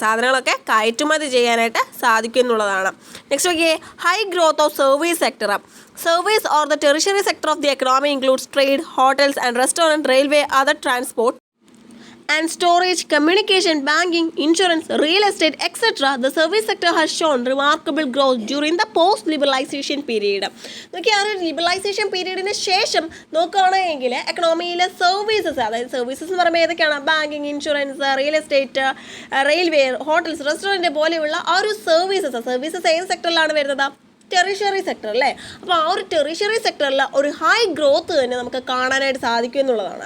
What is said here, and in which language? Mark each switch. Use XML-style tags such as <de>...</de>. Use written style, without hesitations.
<ml>സാധനങ്ങളൊക്കെ കയറ്റുമതി ചെയ്യാനായിട്ട് സാധിക്കും എന്നുള്ളതാണ്. നെക്സ്റ്റ് നോക്കിയേ,</ml> <en>High growth of service sector. Service or the tertiary sector of the economy includes trade, hotels and restaurant, railway, other transport and storage, communication, banking, insurance, real estate, etc. The service sector has shown remarkable growth during the post-liberalization period.</en> <ml>നോക്കി ആ ഒരു liberalisation പീരീഡിന് ശേഷം നോക്കുകയാണെങ്കിൽ എക്കണോമിയിലെ services, അതായത് services എന്ന് പറയുമ്പോൾ ഏതൊക്കെയാണ്? Banking, insurance, real estate, railway, hotels, restaurant പോലെയുള്ള ആ ഒരു സർവീസസ് ഏത് സെക്ടറിലാണ് വരുന്നത്? ടെറിഷറി സെക്ടർ അല്ലേ. അപ്പോൾ ആ ഒരു ടെറിഷറി സെക്ടറിൽ ഒരു ഹൈ ഗ്രോത്ത് തന്നെ നമുക്ക് കാണാനായിട്ട് സാധിക്കും എന്നുള്ളതാണ്.</ml>